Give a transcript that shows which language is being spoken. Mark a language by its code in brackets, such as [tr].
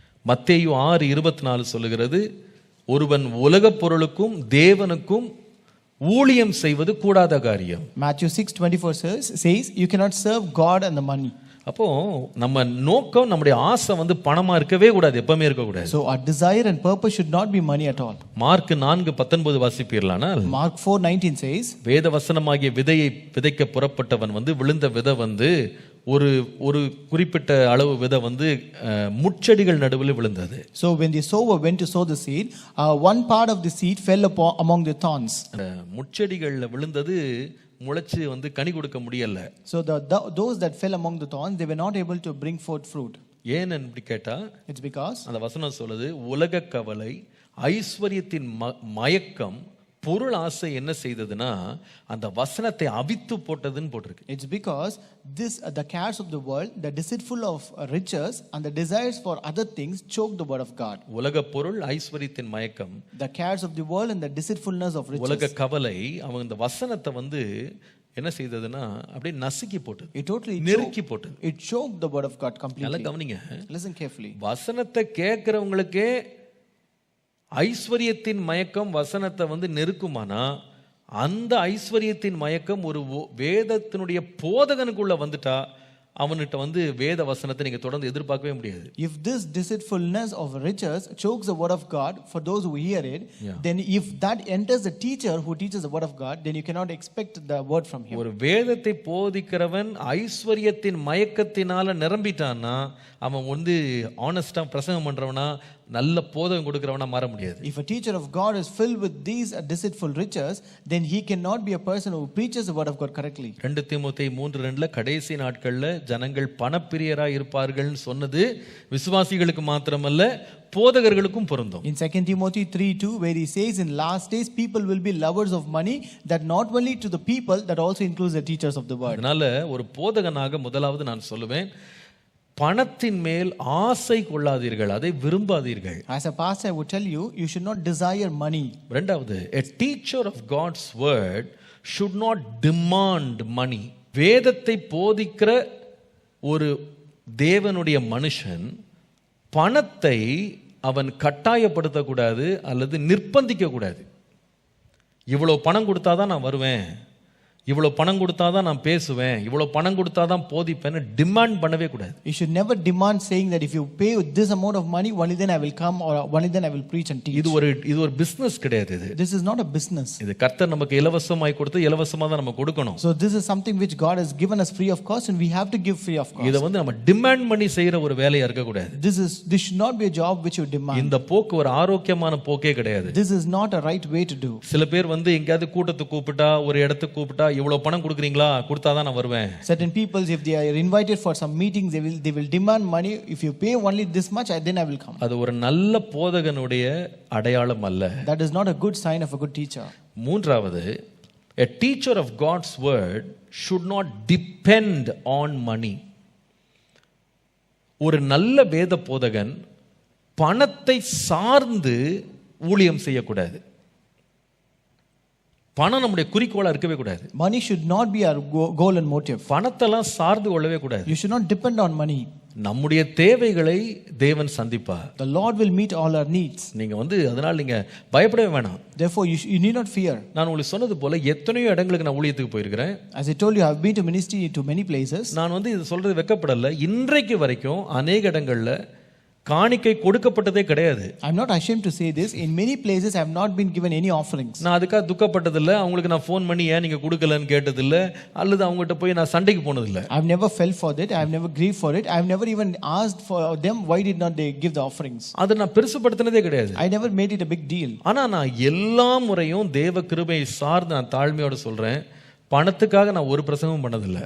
[ta] மத்தேயு 6:24 சொல்லுகிறது, ஒருவன் உலகப் பொருளுக்கும் தேவனுக்கும் ஊழியம் செய்வது கூடாத காரியம். [en] Matthew 6:24 says you cannot serve God and the money. [ta] அப்போ நம்ம நோக்கம் நம்முடைய ஆசை பணமா இருக்கவே கூடாது, எப்பவுமே இருக்க கூடாது. [en] So our desire and purpose should not be money at all. [ta] Mark 4:19 வாசிப்பீர்களானால், [en] Mark 4:19 says, [ta] வேத வசனமாகிய விதையை விதைக்க புறப்பட்டவன் விழுந்த விதை ஒரு குறிப்பிட்ட அளவு விதை முட்செடிகள் நடுவில் விழுந்தது. [en] So when the sower went to sow the seed, one part of the seed fell among the thorns. [ta] முட்செடிகள்ல விழுந்தது முளைச்சு கனி கொடுக்க முடியல. [en] So those that fell among the thorns, they were not able to bring forth fruit. [ta] ஏன் அப்படி கேட்டா, [en] it's because [ta] அந்த வசனம் சொல்லுது, உலக கவலை, ஐஸ்வரியத்தின் மயக்கம், பொருள் ஆசை என்ன செய்ததுன்னா அந்த வசனத்தை அவித்து போட்டதுன்னு போட்டிருக்கு. [en] It's because the cares of the world, the deceitful of riches and the desires for other things choke the word of God. [ta] உலக பொருள், ஐஸ்வரியத்தின் மயக்கம், [en] the cares of the world and the deceitfulness of riches. [ta] உலக கவலை அவங்க இந்த வசனத்தை என்ன செய்ததுன்னா அப்படியே நசுக்கி போட்டது. [en] It totally [ta] நெருக்கி போட்டது. [en] It choked the word of God completely. [ta] நல்லா கவனிங்க. [en] Listen carefully. [ta] வசனத்தை கேட்கிறவங்களுக்கே ஐஸ்வரியத்தின் மயக்கம் வசனத்தை நெருக்குமானா, அந்த ஐஸ்வரியத்தின் மயக்கம் ஒரு வேதத்தினுடைய போதகனுக்குள்ள வந்துட்டா அவன்கிட்ட வேத வசனத்தை நீங்க தொடர்ந்து எதிர்பார்க்கவே முடியாது. [en] If this deceitfulness of riches chokes the word of God for those who hear it, then if that enters the teacher who teaches the word of God, then you cannot expect the word from him. [ta] ஒரு வேதத்தை போதிக்கிறவன் ஐஸ்வரியத்தின் மயக்கத்தினால நிரம்பிட்டான்னா அவன் ஆனஸ்டா பிரசங்கம் பண்றவனா நல்ல போதகம் கொடுக்கிறவனா மாற முடியாது. [en] If a teacher of God is filled with these deceitful riches, then he cannot be a person who preaches the word of God correctly. [ta] 2 தீமோத்தேயு 3:2 கடைசி நாட்கள்ல ஜனங்கள் பணப்பிரியராய் இருப்பார்கள்னு சொன்னது விசுவாசிகளுக்கு மாத்திரமல்ல போதகர்களுக்கும் பொருந்தும். [en] In 2 Timothy 3:2 where he says in last days people will be lovers of money, that not only to the people that also includes the teachers of the word. [ta] அதனால ஒரு போதகனாக முதலாவது நான் சொல்லுவேன், பணத்தின் மேல் ஆசை கொள்ளாதீர்கள், அதை விரும்பாதீர்கள். [en] As a pastor I would tell you, you should not desire money. [ta] இரண்டாவது, [en] a teacher of God's word should not demand money. [ta] வேதத்தை போதிக்கிற ஒரு தேவனுடைய மனுஷன் பணத்தை அவன் கட்டாயப்படுத்த கூடாது அல்லது நிர்பந்திக்க கூடாது. இவ்வளவு பணம் கொடுத்தாதான் நான் வருவேன், இவ்வளவு பணம் கொடுத்தாதான் நான் பேசுவேன், இவ்வளவு பணம் கொடுத்தாதான் போதிப்பேன்னு டிமாண்ட் பண்ணவே கூடாது. [en] You should never demand saying that if you pay this amount of money only then I will come or only then I will preach and teach. [ta] இது ஒரு பிசினஸ் கிடையாது. இது [en] This is not a business. [ta] இது கர்த்தர் நமக்கு இலவசமாய் கொடுத்து இலவசமா தான் நம்ம கொடுக்கணும். [en] So this is something which God has given us free of cost and we have to give free of cost. [ta] இத நம்ம டிமாண்ட் பண்ணி செய்யற ஒரு வேலையா இருக்க கூடாது. [en] This should not be a job which you demand. [ta] இந்த போக்கு ஒரு ஆரோக்கியமான போக்கே கிடையாது. [en] This is not a right way to do. [ta] சில பேர் எங்கயாவது கூட்டத்துக்கு கூப்பிட்டா, ஒரு இடத்துக்கு கூப்பிட்டா இவ்வளவு பணம் கொடுக்குறீங்களா, கொடுத்தாதான் நான் வருவேன். [en] Certain people, if they are invited for some meetings, they will demand money. If you pay only this much, then I will come. [ta] அது ஒரு நல்ல போதகனுடைய அடையாளம் அல்ல. [en] That is not a good sign of a good teacher. [ta] மூன்றாவது, [en] a teacher of God's word should not depend on money. [ta] ஒரு நல்ல வேத போதகன் பணத்தை சார்ந்து ஊழியம் செய்யக்கூடாது. பணம் நம்முடைய குறிக்கோளா இருக்கவே கூடாது. [en] Money should not be our goal and motive. [ta] பணத்தெல்லாம் சார்ந்து கொள்ளவே கூடாது. [en] You should not depend on money. [ta] நம்முடைய தேவைகளை தேவன் சந்திப்பார். [en] The Lord will meet all our needs. [ta] நீங்க அதனால நீங்க பயப்படவே வேணாம். [en] Therefore you need not fear. [ta] நான் உங்களுக்கு சொன்னது போல எத்தனையோ இடங்களுக்கு நான் ஊழியத்துக்கு போயிருக்கிறேன். [en] As I told you, I have been to ministry to many places. [ta] நான் இது சொல்றது வெட்கப்படல. இன்றைக்கு வரைக்கும் अनेक இடங்கள்ல காணிக்கை கொடுக்கப்பட்டதே கிடையாது. [en] I'm not ashamed to say this. In many places I have not been given any offerings. [ta] நான் அதுக்காக துக்கப்பட்டதில்லை. அவங்களுக்கு நான் ஃபோன் பண்ணி ஏன் நீங்க கொடுக்கலன்னு கேட்டதில்லை, அல்லது அவங்ககிட்ட போய் நான் சண்டைக்கு போனதில்லை. [en] I've never felt for that. I've never grieved for it. I've never even asked for them why did not they give the offerings. [ta] அதை நான் பெருசுபடுத்தினதே கிடையாது. [en] I never made it a big deal. [ta] ஆனா நான் எல்லா முறையும் தேவ கிருபையை சார்ந்து நான் தாழ்மையோட சொல்றேன், பணத்துக்காக நான் ஒரு பிரசங்கமும் பண்ணதில்லை.